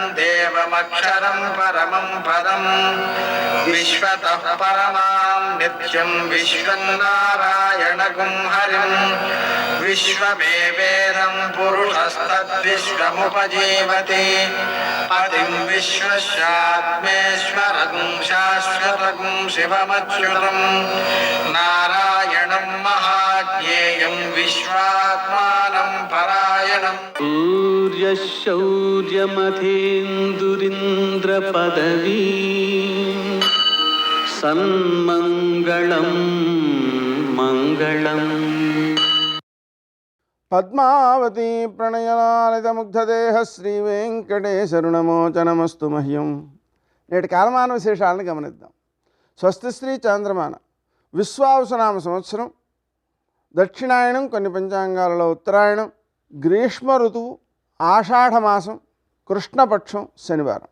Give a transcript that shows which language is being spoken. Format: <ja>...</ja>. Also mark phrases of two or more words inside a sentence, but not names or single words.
<sa>देवमक्षरं परमं पदं विश्वतः परमां नित्यं विश्वं नारायणगुं हरिं विश्वमेवेदं पुरुषस्तद्विश्वमुपजीवति पतिं विश्वस्यात्मेश्वरगुं शाश्वतगुं शिवमच्युतं नारायणं महाज्ञेयं विश्वात्मानं परायणं सूर्यशौर्यमथेन्दुरिन्द्रपदवी सन्मङ्गलं मङ्गलम् పద్మావతి ప్రణయనాలితముగ్ధదేహ శ్రీ వెంకటేశరుణమోచనమస్తు మహ్యం.</sa> <te>నేటి కాలమాన విశేషాలను గమనిద్దాం. స్వస్తి శ్రీ చాంద్రమాన విశ్వావసునామ సంవత్సరం, దక్షిణాయనం, కొన్ని పంచాంగాలలో ఉత్తరాయణం, గ్రీష్మ ఋతువు, ఆషాఢమాసం, కృష్ణపక్షం, శనివారం.</te>